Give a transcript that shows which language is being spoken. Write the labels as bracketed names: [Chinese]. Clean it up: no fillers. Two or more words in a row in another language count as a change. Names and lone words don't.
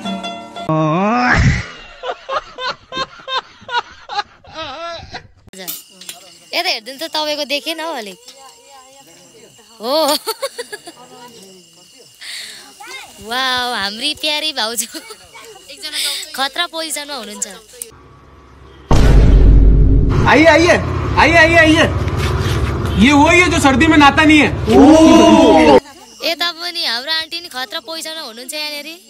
[Nepali] यता हेरिदिनु त तपाईँको देखेन हौ अलिक हो वाउ हाम्री प्यारी भाउजू खतरा पोजिसनमा हुनुहुन्छ [Hindi] आइए आइए आइए आइए आइए ये वही है जो सर्दी में नहाता नहीं है [Nepali] यता पनि हाम्रो आन्टी नि खतरा पोजिसनमा हुनुहुन्छ यहाँनिर